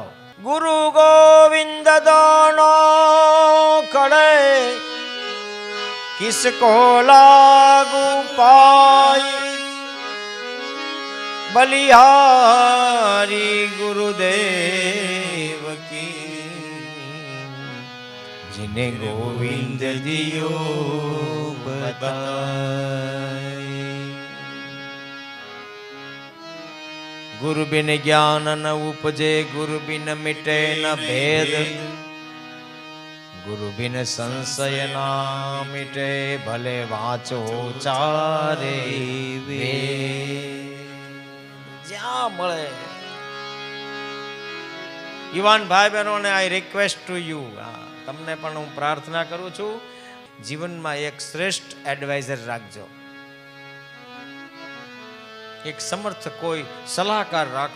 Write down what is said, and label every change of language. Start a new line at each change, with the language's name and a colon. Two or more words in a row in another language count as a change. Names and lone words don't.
Hindi: गुरु गोविंद दोनो खड़े किसको लागू पाई, बलिहारी गुरुदेव की, जिने गोविंद दियो बताई। गुरु बिन ज्ञान न उपजे, गुरु बिन मिटे न भेद, गुरु बिन संशय ना मिटे, भले वाचो चारे वेद।
Gujarati: જ્યાં મળે યુવાન ભાઈ બહેનોને
English: I request to you,
Gujarati: તમને પણ હું પ્રાર્થના કરું છું, જીવનમાં એક શ્રેષ્ઠ એડવાઇઝર રાખજો, એક સમર્થ કોઈ સલાહકાર રાખો.